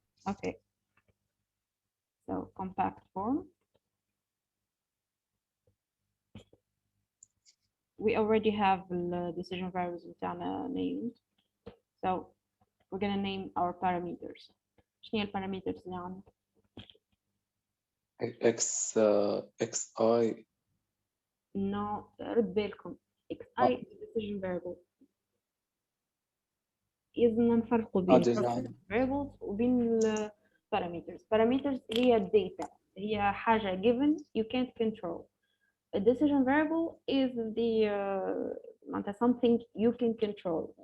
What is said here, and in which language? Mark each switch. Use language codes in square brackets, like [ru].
[en] okay so compact form we already have the decision variables [ar] بتاعنا [en] named so we're gonna name our parameters. [ar] شنو هي البارامترز اللي عندنا؟ xi [en] no [ar] رد بالكم [en] xi is a decision variable. [ar] لازم نفرقوا بين variables وبين ال parameters. Parameters هي الداتا، هي حاجة [en] given you can't control. A decision variable is the [ar] معناتها [en] something you can control.